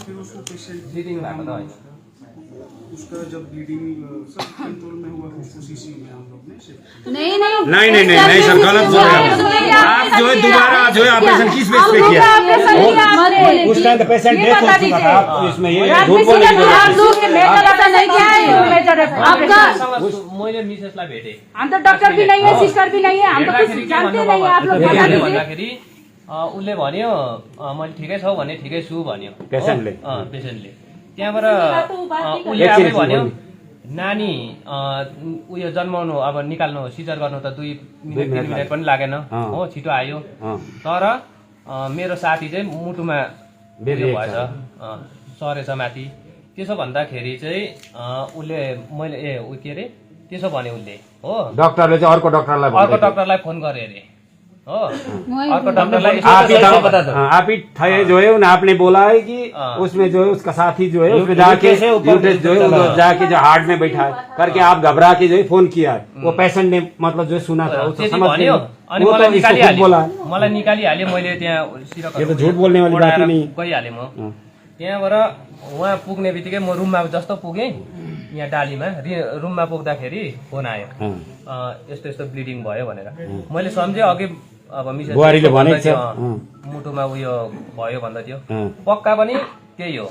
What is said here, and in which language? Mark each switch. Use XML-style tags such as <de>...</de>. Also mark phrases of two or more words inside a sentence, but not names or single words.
<hi>फिर उसको पेशेंट उसका जब ब्लीडिंग सब कंट्रोल में हुआ उसको सीसी में हम लोग ने शिफ्ट नहीं सर, गलत बोल रहे हैं आप। जो है दोबारा जो है ऑपरेशन किस बेस पे किया? उस टाइम तो पेशेंट डेथ हो चुका था, आप इसमें ये झूठ बोलने की</hi> <ne>मैले मिसेसलाई भेटेँ,</ne> <hi>हम तो डॉक्टर भी नहीं है, सिस्टर भी नहीं है, हम तो कुछ जानते नहीं है। आप लोग बता दीजिए।</hi> <ne>भन्दाखेरि उसले भन्यो मैले ठिकै छौ भने ठिकै छु भन्यो पेशेन्टले। त्यहाँबाट उसले आफै भन्यो नानी उयो जन्माउनु अब निकाल्नु सिजर गर्नु त 2 मिनट 3 मिनट पनि लागेन हो, छिटो आयो। तर मेरो साथी चाहिँ मुटुमा भएछ, सरेछ माथि। त्यसो भन्दाखेरि चाहिँ उसले मैले के अरे त्यसो भने उसले हो, डॉक्टरले चाहिँ अर्को डॉक्टरलाई फोन गरे अरे हो, अर्को डॉक्टरलाई</ne> <hi>आप ही थे जो है आपने बोला है कि उसमें जो है उसका साथी जो है उसमें जाके यूट्रस जो है जाके जो हार्ट में बैठा है करके आप घबरा के जो है फोन किया है, वो पेशेंट ने मतलब जो सुना था उसको समझ</hi> <ne>भन्यो अनि मलाई निकालिहाल्यो। मैले त्यहाँ</ne> <hi>ये तो झूठ बोलने वाली बात नहीं,</hi> <ne>गइहालेँ म। त्यहाँबाट उहाँ पुग्ने बित्तिकै म रुममा जस्तो पुगेँ, यहाँ डालीमा रुममा पुग्दाखेरि फोन आयो यस्तो यस्तो ब्लिडिङ भयो भनेर। मैले सम्झेँ अघि अब मिसेस मुटुमा उयो भयो भन्दा थियो, पक्का पनि त्यही हो।</ne>